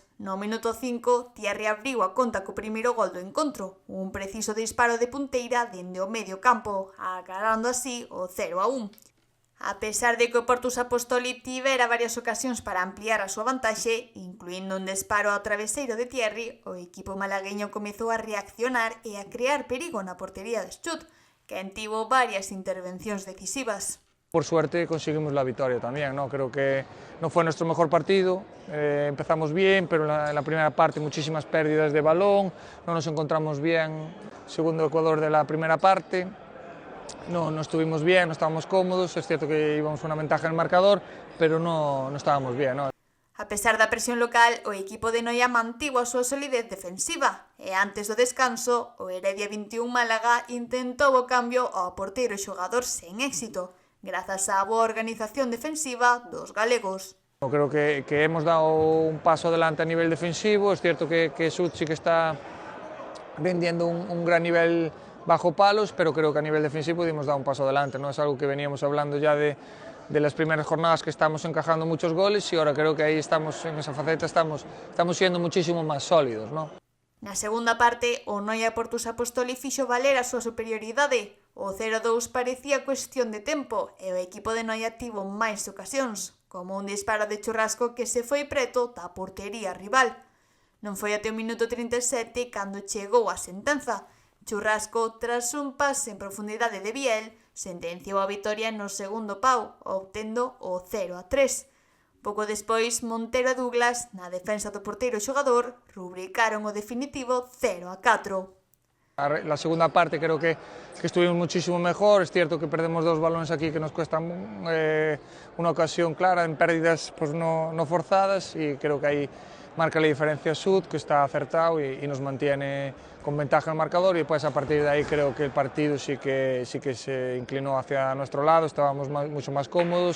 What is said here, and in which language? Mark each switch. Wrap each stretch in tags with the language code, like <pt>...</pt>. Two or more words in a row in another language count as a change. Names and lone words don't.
<gl>No minuto 5, Thierry abriu a conta co primeiro gol do encontro, un preciso disparo de punteira dende o medio campo, agarrando así o 0-1. A pesar de que o Portus Apostoli tivera varias ocasións para ampliar a súa vantaxe, incluindo un disparo ao traveseiro de Thierry, o equipo malagueño comezou a reaccionar e a crear perigo na portería de Schut, quen tivo varias intervencións decisivas.</gl> <es>Por suerte conseguimos la victoria también, ¿no? Creo que no fue nuestro mejor partido, empezamos bien, pero en la primera parte muchísimas pérdidas de balón, no nos encontramos bien, segundo Ecuador de la primera parte, no estuvimos bien, no estábamos cómodos, es cierto que íbamos con una ventaja en el marcador, pero no estábamos bien, ¿no?</es> <gl>A pesar da presión local, o equipo de Noia mantivo a súa solidez defensiva e antes do descanso, o Heredia 21 Málaga intentou o cambio ao porteiro e xogador sen éxito, grazas á boa organización defensiva dos galegos.</gl> <es>Creo que hemos dado un paso adelante a nivel defensivo, es cierto que Schut sí que está vendiendo un gran nivel bajo palos, pero creo que a nivel defensivo hemos dado un paso adelante, ¿no? Es algo que veníamos hablando ya de las primeras jornadas, que estamos encajando muchos goles y ahora creo que ahí estamos, en esa faceta estamos siendo muchísimo más sólidos, ¿no?</es> <gl>Na segunda parte, o Noia Portus Apostoli fixo valer a súa superioridade. O 0-2 parecía cuestión de tempo e o equipo de Noia tivo máis ocasións, como un disparo de Churrasco que se foi preto da portería rival. Non foi até o minuto 37 cando chegou a sentenza. Churrasco, tras un pase en profundidade de Biel, sentenciou a vitoria no segundo pau, obtendo o 0-3. Pouco despois, Montero e Douglas, na defensa do porteiro xogador, rubricaron o definitivo 0-4.</gl> <es>La segunda parte creo que estuvimos muchísimo mejor, es cierto que perdemos dos balones aquí que nos cuestan una ocasión clara en pérdidas pues no forzadas y creo que ahí marca la diferencia Schut, que está acertado y nos mantiene con ventaja en el marcador y después a partir de ahí creo que el partido sí que se inclinó hacia nuestro lado, estábamos mucho más cómodos.</es>